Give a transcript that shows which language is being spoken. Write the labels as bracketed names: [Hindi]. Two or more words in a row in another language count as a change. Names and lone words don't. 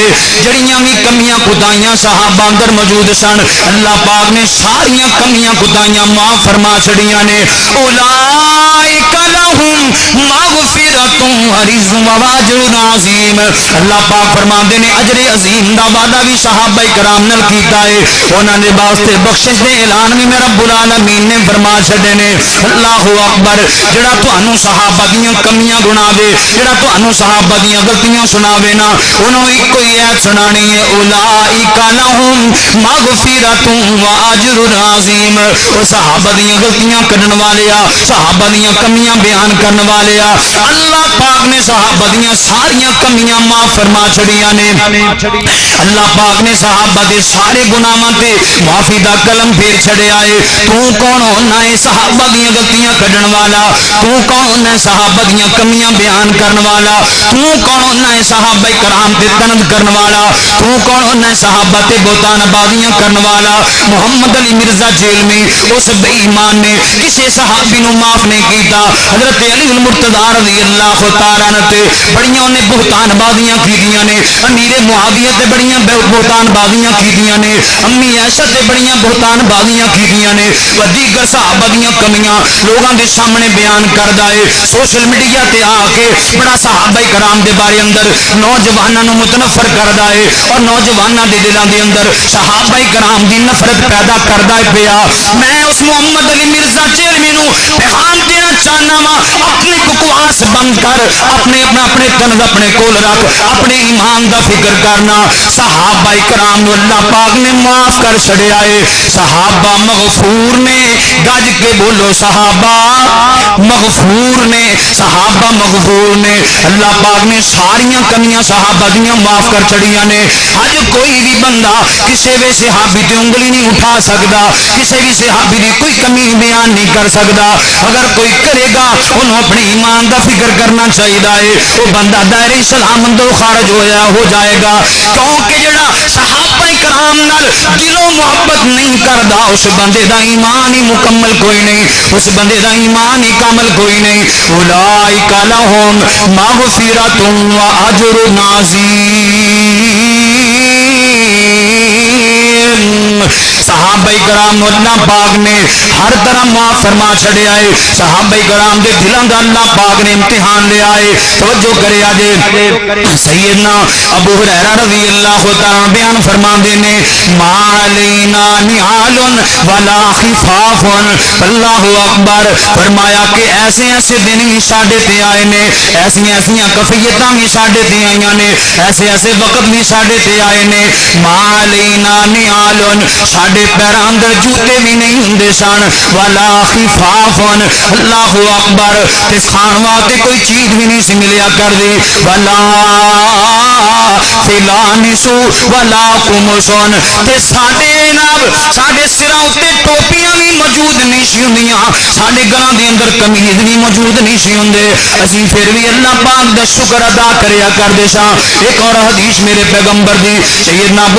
[Punjabi] جڑیاں بھی کمیاں کوتاہیاں صحابہ اندر موجود سن اللہ پاک نے ساریاں کمیاں کوتاہیاں معاف فرما چھڑیاں نے. [Arabic] اولئک لہم مغفرۃ و اجر عظیم. [Punjabi] اللہ پاک فرماندے نے [Arabic] اجر عظیم [Punjabi] دا وعدہ بھی صحابہ کرام نال کیتا ہے. انہاں دے واسطے بخشش دے اعلان بھی میں [Arabic] رب العالمین [Punjabi] نے فرما چھڑے نے. [Arabic] اللہ اکبر. [Punjabi] جڑا تانوں صحابہ دیاں کمیاں گناوے, جڑا تانوں صحابہ دیاں غلطیاں سناوے نا, انہوں ایک کوئی ایت سنانی ہے [Arabic] اولئک لہم مغفرۃ و اجر عظیم. [Punjabi] او صحابہ دیاں غلطیاں کڈن والیا, صحابہ دیاں کمیاں بیان کرن والیا, اللہ پاک نے صحابہ دیاں ساریاں کمیاں معاف فرما چھڑیاں نے. اللہ پاک نے صحابہ دے سارے گناہاں تے معافی دا کلم پھیر چھڑیا ہے. تو کون ہونا ہے صحابہ دیاں غلطیاں کڈن والا, تو کون ہونا ہے صحابہ دیاں کمیاں بیان کرن والا, تو کون ہونا ہے صحابہ کرام تے تنز کرن والا, تو کون ہونا ہے صحابہ تے بہتان بازیاں کرن والا. محمد علی مرزا جیل میں اس بے ایمان نے کسی صحابی نو معاف نہیں کیتا. حضرت علی المرتضی [Arabic] رضی اللہ تعالی عنہ [Punjabi] تے بڑیاں نے بہتان بازیاں کیتیاں نے, امیر معاویہ تے بڑیاں بہتان بازیاں کیتیاں نے, امی عائشہ تے بڑیاں بہتان بازیاں کیتیاں نے. دیگر صحابہ دیاں کمیاں لوگاں دے سامنے بیان کردا ہے. [English] social media [Punjabi] تے آ کے بڑا صحابہ کرام دے بارے اندر نوجواناں نو متنفر کردا ہے اور نوجواناں دے دلاں دے اندر صحابہ کرام دی نفرت پیدا کردا ہے پیا. میں اس محمد علی مرزا چیلمی نو پیغام دینا چاہنا وا, اپنی بکواس بند کر, اپنے طنز اپنے کول رکھ, اپنے ایمان دا فکر کرنا. صحابہ کرام نو اللہ پاک نے معاف کر چھڑیا ہے. صحابہ مغفور نے, گج کے بولو صحابہ مغفور نے, صحابہ مغفور نے. اللہ پاک نے ساریاں کمیاں صحابہ دیاں معاف کر چھڑیاں نے. اج کوئی بھی بندہ کسی بھی صحابی تے انگلی نہیں اٹھا سکدا, کسی بھی صحابی دی کوئی کمی بیان نہیں کر سکدا. اگر کوئی کرے گا انہوں اپنے ایمان دا فکر کرنا چاہیے ہے, وہ بندہ دائرہ اسلام اندر خارج ہو جائے گا. کیونکہ جڑا صحابہ کرام نال دلوں محبت نہیں کردا اس بندے دا ایمان ہی مکمل کوئی نہیں, اس بندے دا ایمان ہی کامل کوئی نہیں. [Arabic] اولئک لہم مغفرۃ و اجر عظیم. [Punjabi] صحابہ کرام اللہ پاک نے ہر طرح معاف فرما چھڑیا ہے. صحابہ کرام دے دلاں دا اللہ پاک نے امتحان لیا ہے. توجہ کریا جے. سیدنا ابو ہریرہ [Arabic] رضی اللہ تعالی [Punjabi] بیان فرماندے نے [Arabic] ما علینا نعال ولا خفاف. اللہ اکبر. [Punjabi] فرمایا کہ ایسے ایسے دن بھی ساڈے تے آئے نے, ایسی ایسیاں کفیتاں بھی ساڈے تے آئیاں نے, ایسے ایسے وقت بھی ساڈے تے آئے نے. [Arabic] ما علینا نعال, [Punjabi] ساڈے پیراں اندر جوتے بھی نہیں ہوندے سن [Arabic] ولا خفافن اللہ اکبر [Punjabi] تے کھان واسطے کوئی چیز بھی نہیں سی ملیا کردی [Arabic] ولا فلانسو ولا قمصن [Punjabi] تے ساڈے جناب ساڈے سراں اُتے ٹوپیاں بھی موجود نہیں سی ہوندیاں ساڈے گلاں دے اندر قمیض بھی موجود نہیں سی ہوندے اسی پھر بھی اللہ پاک دا شکر ادا کریا کردے ساں ایک اور حدیث میرے پیغمبر دی سیدنا ابو